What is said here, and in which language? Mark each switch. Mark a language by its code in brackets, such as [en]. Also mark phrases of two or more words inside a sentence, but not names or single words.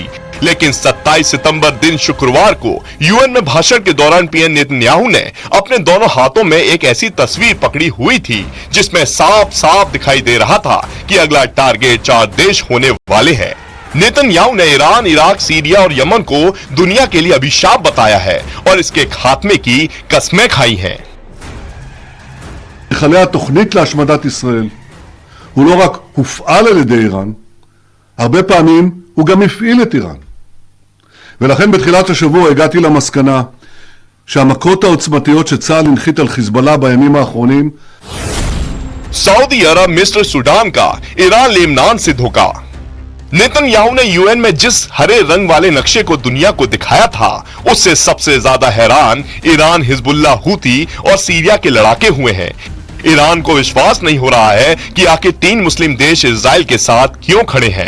[hi] लेकिन 27 सितंबर दिन शुक्रवार को UN में भाषण के दौरान PM नेतन्याहू ने अपने दोनों हाथों में एक ऐसी तस्वीर पकड़ी हुई थी जिसमें साफ साफ दिखाई दे रहा था कि अगला टारगेट 4 देश होने वाले हैं। नेतन्याहू ने ईरान, इराक, सीरिया और यमन को दुनिया के लिए अभिशाप बताया है और इसके खात्मे की कस्में खाई हैं। [he] מכנה התוכנית להשמדת ישראל הוא לא רק הופעל על ידי איראן, הרבה פעמים הוא גם הפעיל את איראן. ולכן בתחילת השבוע הגעתי למסקנה שהמכות העוצמתיות שצה"ל הנחית על חיזבאללה בימים האחרונים [hi] सऊदी अरब, मिस्र, सूडान का ईरान लेबनान से धोखा। नेतन्याहू ने UN में जिस हरे रंग वाले नक्शे को दुनिया को दिखाया था, उससे सबसे ज्यादा हैरान ईरान, हिजबुल्लाह, हूती और सीरिया के लड़ाके हुए हैं। ईरान को विश्वास नहीं हो रहा है कि आखिर 3 मुस्लिम देश इजराइल के साथ क्यों खड़े हैं।